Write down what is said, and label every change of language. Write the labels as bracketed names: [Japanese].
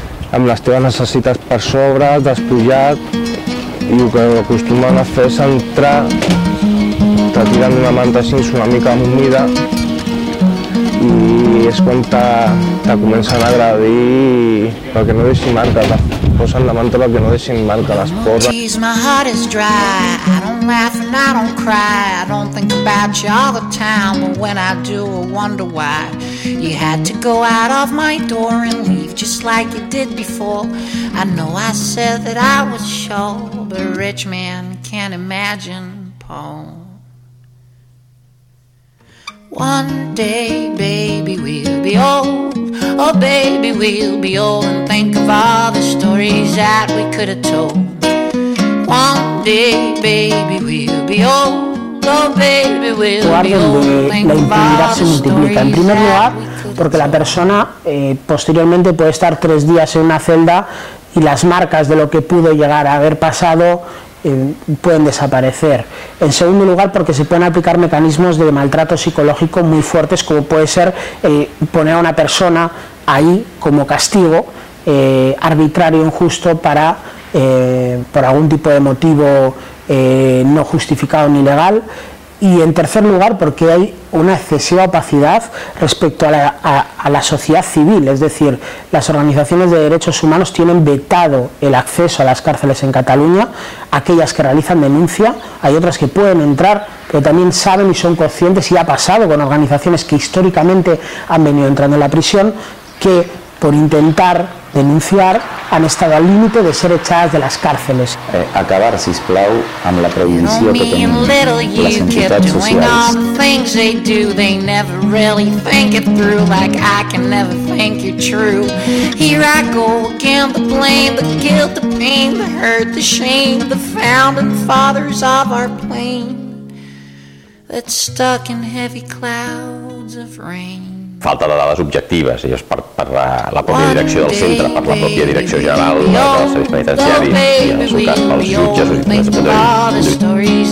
[Catalan] amb les teves necessitats per sobre, despullat, i el que acostumen a fer és entrar, te tiren una manta així una mica humida i és quan te comencen a agredir perquè no deixin manta, te posen la manta perquè no deixin manca les porres. [English] My heart is dry, I don't laugh and I don't cry, I don't think about you all the time, but when I do I wonder why. You had to go out of my door and leave just like you did before. I know I said that I was sure, but a rich man can't imagine poor. One day, baby, we'll be old. Oh, baby, we'll be old and think of all the stories that we could have told. One day, baby, we'll be old. [Spanish] Guarden de la intimidad se multiplica. En primer lugar, porque la persona posteriormente puede estar 3 días en una celda y las marcas de lo que pudo llegar a haber pasado pueden desaparecer. En segundo lugar, porque se pueden aplicar mecanismos de maltrato psicológico muy fuertes, como puede ser poner a una persona ahí como castigo arbitrario, injusto, para por algún tipo de motivo no justificado ni legal, y en tercer lugar porque hay una excesiva opacidad respecto a la sociedad civil, es decir, las organizaciones de derechos humanos tienen vetado el acceso a las cárceles en Cataluña, aquellas que realizan denuncia, hay otras que pueden entrar, pero también saben y son conscientes, y ha pasado con organizaciones que históricamente han venido entrando en la prisión, que por intentar denunciar han estado al límite de ser echadas de las cárceles. [Catalan] Acabar, sisplau, amb la prohibició que tenim les entitats socials. [English] They never really think it through, like I can never think you true. Here I go again, the blame, the guilt, the pain, the hurt, the shame, the founding fathers of our plane that's stuck in heavy clouds of rain. [Catalan] Falta de dades objectives, això és per la pròpia direcció del centre, per la pròpia direcció general del servei penitenciari, i en el seu cas pels jutges o jutges de